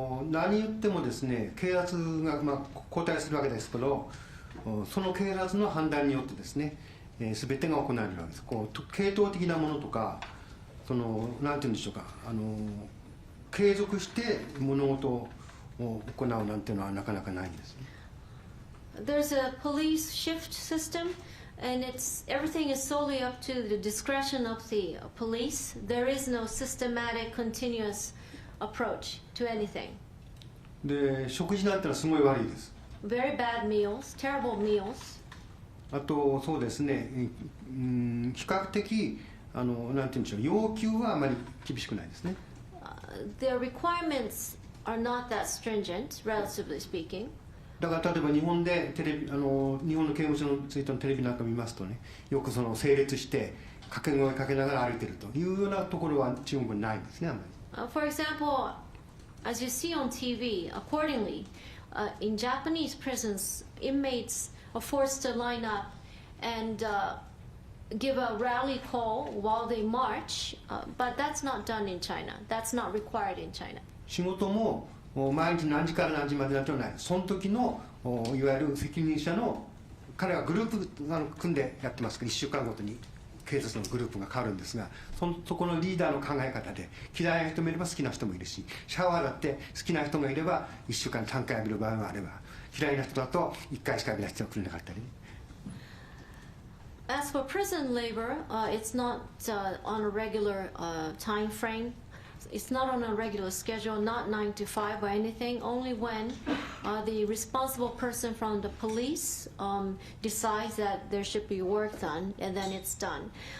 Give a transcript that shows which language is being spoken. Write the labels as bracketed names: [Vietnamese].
[Japanese] 何言ってもですね、警察が、交代するわけですけど、その警察の判断によってですね、全てが行われるわけです。系統的なものとか、なんて言うんでしょうか、継続して物事を行うなんていうのはなかなかないんですね。 [English] There's a police shift system, and everything is solely up to the discretion of the police. There is no systematic, continuous approach to anything. [Japanese] で、食事なんてのはすごい悪いです。 [English] Very bad meals, terrible meals. [Japanese] あとそうですね、比較的なんて言うんでしょう、要求はあまり厳しくないですね。 [English] Their requirements are not that stringent, relatively speaking. [Japanese] だから例えば日本で日本の刑務所についてのテレビなんか見ますとね、よく整列して掛け声かけながら歩いてるというようなところは中国にないんですね、あんまり。 [English] For example, as you see on TV, accordingly, in Japanese prisons, inmates are forced to line up and give a rally call while they march, but that's not done in China. That's not required in China. [Japanese] 仕事も毎日何時から何時までなんてない。その時のいわゆる責任者の彼はグループ組んでやってますから、1週間ごとに。警察のグループが変わるんですが、そこのリーダーの考え方で、嫌いな人もいれば好きな人もいるし、シャワーだって好きな人がいれば1週間3回浴びる場合もあれば、嫌いな人だと1回しか浴びない人が来れなかったりね。 [English] As for prison labor, it's not on a regular time frame. It's not on a regular schedule, not 9 to 5 or anything, only when the responsible person from the police decides that there should be work done, and then it's done.